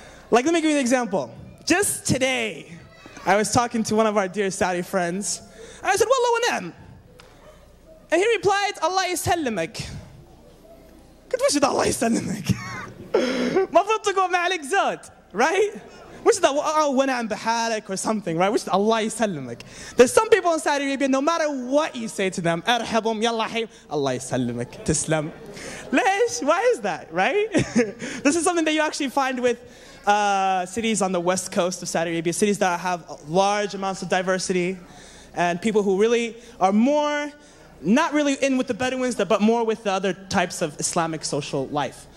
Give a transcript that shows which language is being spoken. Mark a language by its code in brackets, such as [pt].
[en] Like, let me give you an example. Just today, I was talking to one of our dear Saudi friends, and I said, Wallah wa ni'am. And he replied, [ar] Allah يسلمك. قلت وش ده الله يسلمك؟ مفروض تقول ما عليك زود, [en] right? [ar] وش ده ونعم بحالك [en] or something, right? [ar] وش ده الله يسلمك? [en] There's some people in Saudi Arabia, no matter what you say to them, [ar] ارحبهم يلا حي الله يسلمك تسلم. ليش? [en] Why is that, right? This is something that you actually find with cities on the west coast of Saudi Arabia, cities that have large amounts of diversity and people who really are more, not really in with the Bedouins, but more with the other types of Islamic social life.